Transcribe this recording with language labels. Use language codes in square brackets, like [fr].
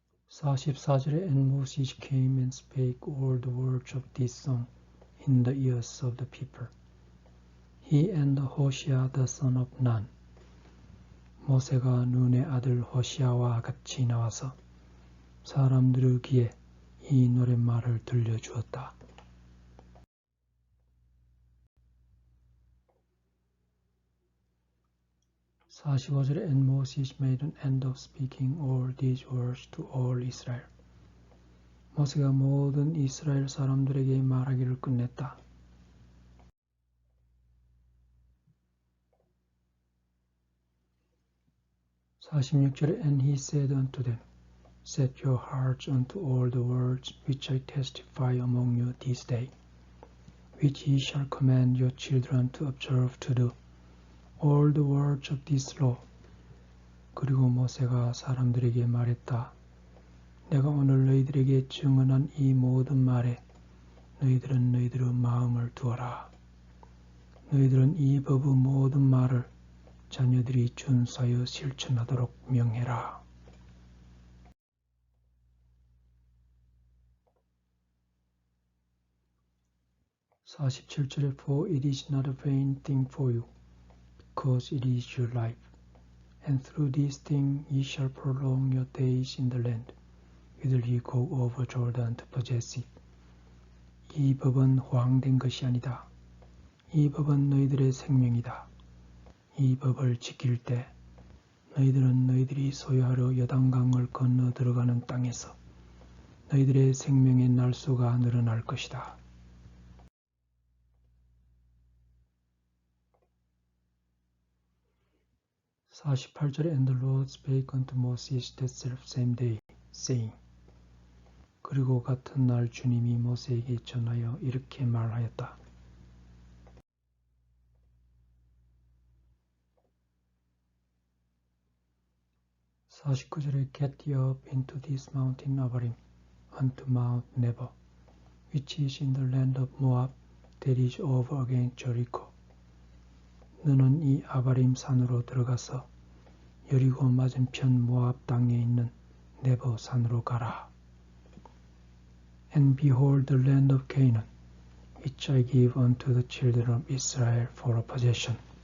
[ko] 44절에 [en] And Moses came and spake all the words of this song in the ears of the people. He and Hoshea the son of Nun. [ko] 모세가 눈의 아들 호시아와 같이 나와서 사람들의 귀에 이 노랫말을 들려주었다. 45절에 [en] And Moses made an end of speaking all these words to all Israel. [ko] 모세가 모든 이스라엘 사람들에게 말하기를 끝냈다. 46절에 [en] And he said unto them, Set your hearts unto all the words which I testify among you this day, which ye shall command your children to observe to do, all the words of this law. [ko] 그리고 모세가 사람들에게 말했다. 내가 오늘 너희들에게 증언한 이 모든 말에 너희들은 너희들의 마음을 두어라. 너희들은 이 법의 모든 말을 자녀들이 준수하여 실천하도록 명해라. 47절에 [en] For it is not a vain thing for you, because it is your life, and through this thing ye shall prolong your days in the land, will he go over Jordan to possess it. [ko] 이 법은 허황된 것이 아니다. 이 법은 너희들의 생명이다. 이 법을 지킬 때 너희들은 너희들이 소유하려 요단강을 건너 들어가는 땅에서 너희들의 생명의 날수가 늘어날 것이다. 48절에 [en] And the Lord spake unto Moses that selfsame day, saying. [ko] 그리고 같은 날 주님이 모세에게 전하여 이렇게 말하였다. 49절에 [en] Get thee up into this mountain Abarim, unto Mount Nebo, which is in the land of Moab, that is over against Jericho. [ko] 너는 이 아바림 산으로 들어가서 여리고 맞은편 모압 땅에 있는 네보 산으로 가라. [en] And behold the land of Canaan, which I give unto the children of Israel for a possession.